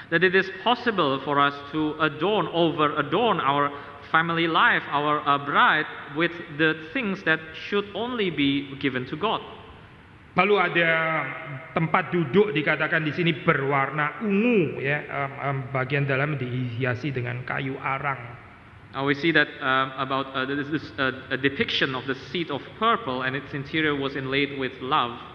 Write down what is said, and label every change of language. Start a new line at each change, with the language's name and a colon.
English: That it is possible for us to adorn our family life, our bride, with the things that should only be given to God.
Indonesian: Lalu ada tempat duduk dikatakan di sini berwarna ungu ya, bagian dalam dihiasi dengan kayu arang.
English: We see that about this a depiction of the seat of purple, and its interior was inlaid with love.